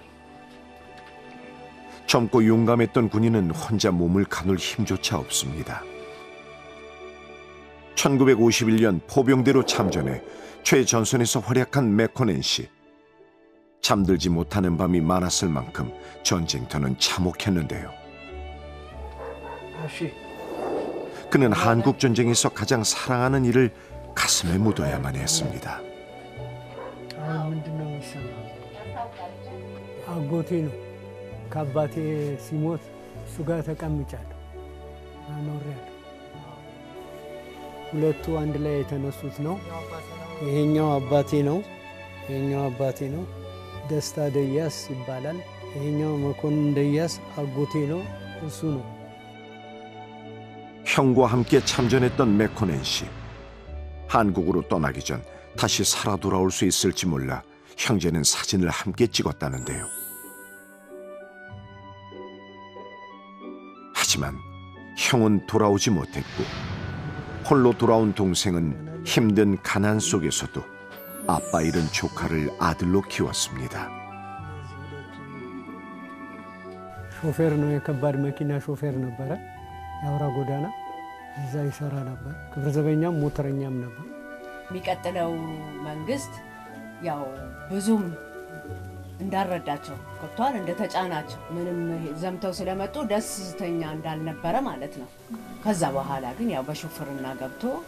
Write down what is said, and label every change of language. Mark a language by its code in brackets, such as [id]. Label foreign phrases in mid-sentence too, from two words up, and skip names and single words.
[ko] 젊고 용감했던 군인은 혼자 몸을 가눌 힘조차 없습니다. 1951년 포병대로 참전해 최전선에서 활약한 메코넨 씨. 잠들지 못하는 밤이 많았을 만큼 전쟁터는 참혹했는데요. 그는 한국 전쟁에서 가장 사랑하는 일을 가슴에 묻어야만 했습니다. [am] ምንድነው የሚሰማው? አጎቴ ነው። ከአባቴ ሲሞት እሱ ጋር ተቀምጫለሁ አኖሬያለሁ። ሁለቱ አንድ ላይ የተነሱት ነው። ይሄኛው አባቴ ነው። ደስታ ደያስ ይባላል። ይሄኛው መኮንን ደያስ አጎቴ ነው። እሱ ነው። [ko] 형과 함께 참전했던 메코넨 씨. 한국으로 떠나기 전 다시 살아 돌아올 수 있을지 몰라 형제는 사진을 함께 찍었다는데요. 하지만 형은 돌아오지 못했고 홀로 돌아온 동생은 힘든 가난 속에서도 아빠 잃은 조카를 아들로 키웠습니다. [am] ሾፌር ነው የከባድ መኪና ሾፌር ነበረ። የአውራ ጎዳና እዛ ይሰራ ነበር። ክብረ ዘበኛም ሞተረኛም ነበር። የሚቀጥለው መንግስት ያው ብዙም እንዳረዳቸው ገብቷል፣ እንደተጫናቸው ምንም ዘምተው ስለመጡ ደስተኛ እንዳልነበረ ማለት ነው። ከዛ በኋላ ግን ያው በሹፍርና ገብቶ